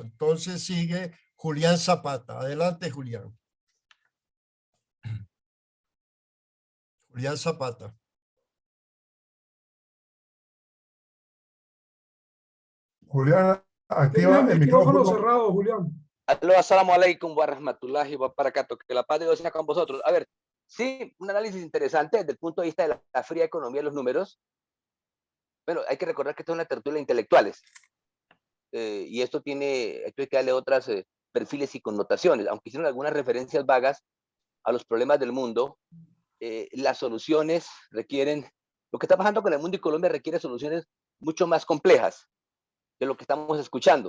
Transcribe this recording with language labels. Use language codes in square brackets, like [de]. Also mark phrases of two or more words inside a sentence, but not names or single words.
[es] Entonces sigue Julián Zapata. Adelante, Julián. Julián Zapata. Julián, activa el micrófono cerrado, Julián. [ar] السلام عليكم ورحمة الله وبركاته. [es] Que la paz de Dios sea con vosotros. A ver, sí, un análisis interesante desde el punto de vista de la fría economía de los números. Bueno, hay que recordar que esto es una tertulia de intelectuales. Y esto hay que darle otros perfiles y connotaciones. Aunque hicieron algunas referencias vagas a los problemas del mundo, las soluciones requieren, lo que está pasando con el mundo y Colombia requiere soluciones mucho más complejas de lo que estamos escuchando.